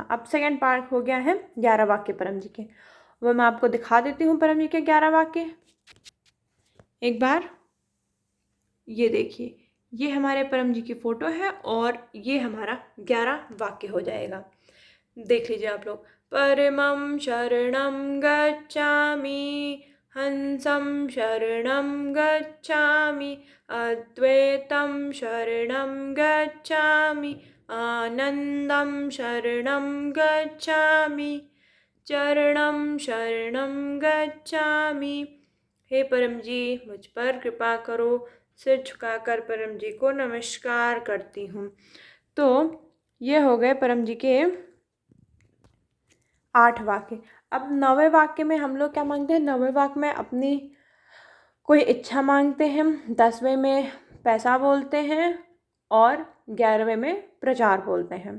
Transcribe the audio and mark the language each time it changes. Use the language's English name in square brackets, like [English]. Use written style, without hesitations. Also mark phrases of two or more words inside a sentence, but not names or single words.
[Hindi] अब सेकंड पार्ट हो गया है 11 वाक्य परम जी के, वो मैं आपको दिखा देती हूँ परम जी के 11 वाक्य। एक बार ये देखिए, ये हमारे परम जी की फ़ोटो है और ये हमारा 11 वाक्य हो जाएगा। देख लीजिए आप लोग। [Pali] परमं शरणं गच्छामि, हंसं शरणं गच्छामि, अद्वैतं शरणं गच्छामि, आनंदं शरणं गच्छामि, चरणं शरणं गच्छामि। [Hindi] हे परम जी मुझ पर कृपा करो। सिर झुकाकर परम जी को नमस्कार करती हूँ। तो ये हो गए परम जी के 8 वाक्य। अब 9वें वाक्य में हम लोग क्या मांगते हैं, 9वें वाक्य में अपनी कोई इच्छा मांगते हैं, 10वें में पैसा बोलते हैं और 11वें में प्रचार बोलते हैं।